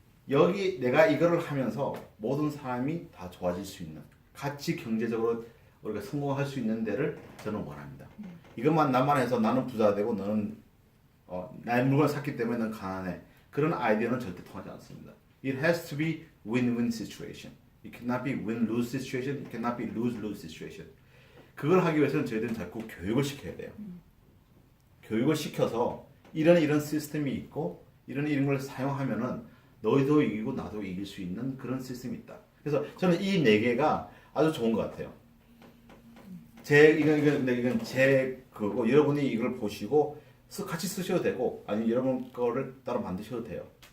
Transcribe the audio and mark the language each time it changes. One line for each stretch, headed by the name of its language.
Korean: 여기 내가 이거를 하면서 모든 사람이 다 좋아질 수 있는 같이 경제적으로 우리가 성공할 수 있는 데를 저는 원합니다. 이것만 나만 해서 나는 부자 되고 너는 나의 물건을 샀기 때문에 넌 가난해. 그런 아이디어는 절대 통하지 않습니다.
English: It has to be win-win situation. It cannot be win-lose situation. It cannot be lose-lose situation.
Korean: 그걸 하기 위해서는 저희들은 자꾸 교육을 시켜야 돼요. 교육을 시켜서 이런 시스템이 있고 이런 걸 사용하면은 너희도 이기고 나도 이길 수 있는 그런 시스템이 있다. 그래서 저는 이 4개가 아주 좋은 것 같아요. 이건 제 그거 여러분이 이걸 보시고 같이 쓰셔도 되고 아니면 여러분 거를 따로 만드셔도 돼요.